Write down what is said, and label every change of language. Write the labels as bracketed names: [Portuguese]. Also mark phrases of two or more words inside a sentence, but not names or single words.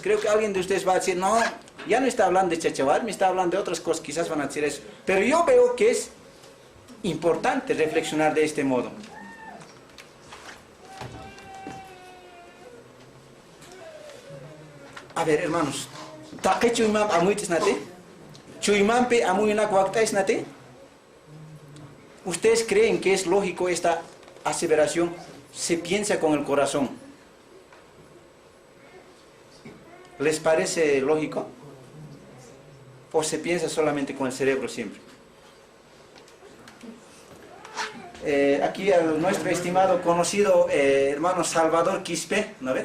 [Spanish] Creo que alguien de ustedes va a decir, no, ya no está hablando de Chachahuarmi, está hablando de otras cosas, quizás van a decir eso. Pero yo veo que es importante reflexionar de este modo. A ver, hermanos, [Aymara] ¿taque chuimam amuitis nate? ¿Chuimampe amuyuna cuactais nate? [Spanish] ¿Ustedes creen que es lógico esta aseveración? Se piensa con el corazón. ¿Les parece lógico? ¿O se piensa solamente con el cerebro siempre? Aquí a nuestro estimado conocido hermano Salvador Quispe, ¿no ve?